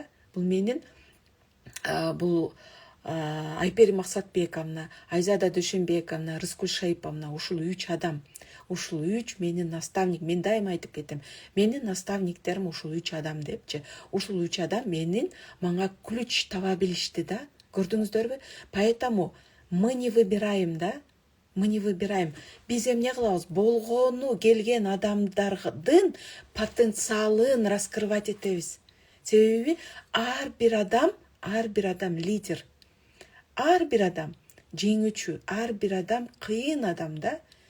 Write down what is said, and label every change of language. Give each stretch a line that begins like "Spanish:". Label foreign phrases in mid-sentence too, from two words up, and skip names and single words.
Kyrgyz: Бул менин бул Айпери Максатбековна, Айзада Дүйшөнбековна, Рыскүл Шайыповна, ушул 3 адам. Ушул 3 менин наставник. Мен дайыма айтып кетем. Менин наставниктерим ушул 3 адам депчи. Ушул 3 адам менин мага ключ таба билишти да. Көрдүңүздөрбү?
Russian: Поэтому мы не выбираем, да? Мы не выбираем.
Kyrgyz: Биз эмне кылабыз? Болгону келген адамдардын потенциалын раскрывать этебиз. Себеби ар бир адам лидер. Ар бир адам жеңүүчү, ар бир адам кыйын адам да.